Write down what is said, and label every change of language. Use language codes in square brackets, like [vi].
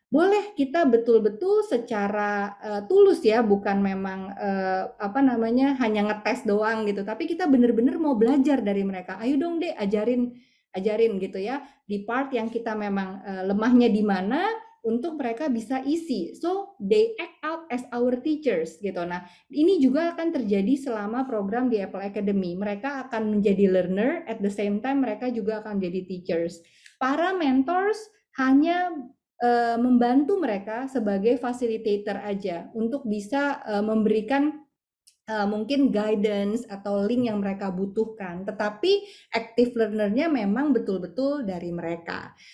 [id] boleh kita betul-betul secara tulus ya, bukan memang hanya ngetes doang gitu, tapi kita bener-bener mau belajar dari mereka. Ayo dong deh, ajarin gitu ya, di part yang kita memang lemahnya di mana, untuk mereka bisa isi. [en] So they act out as our teachers gitu. [id] Nah, ini juga akan terjadi selama program di Apple Academy. Mereka akan menjadi learner, [en] at the same time [id] mereka juga akan jadi teachers. Para mentors hanya membantu mereka sebagai facilitator aja untuk bisa memberikan mungkin guidance atau link yang mereka butuhkan, tetapi active learner-nya memang betul-betul dari mereka.